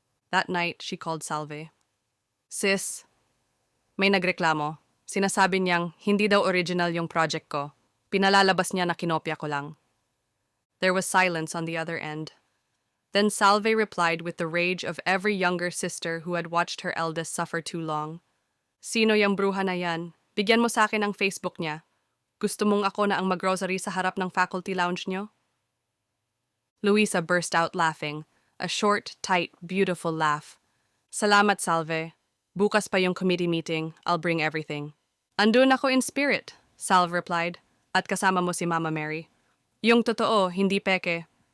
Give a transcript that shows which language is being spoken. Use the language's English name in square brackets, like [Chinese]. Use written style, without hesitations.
[English] That night, she called Salve. [Filipino] "Sis, may nagreklamo. Sinasabi niyang hindi daw original yung project ko. Pinalalabas niya na kinopya ko lang." [English] There was silence on the other end. Then Salve replied with the rage of every younger sister who had watched her eldest suffer too long. [Filipino] "Sino yung bruha na yan? Bigyan mo sa akin ang Facebook niya. Gusto mong ako na ang mag-grocery sa harap ng faculty lounge niyo?" [English] Luisa burst out laughing, a short, tight, beautiful laugh. [Filipino] "Salamat, Salve. Bukas pa yung committee meeting. [English] I'll bring everything." [Filipino] "Andun ako [English] in spirit," Salve replied. [Filipino] "At kasama mo si Mama Mary. Yung totoo, hindi peke."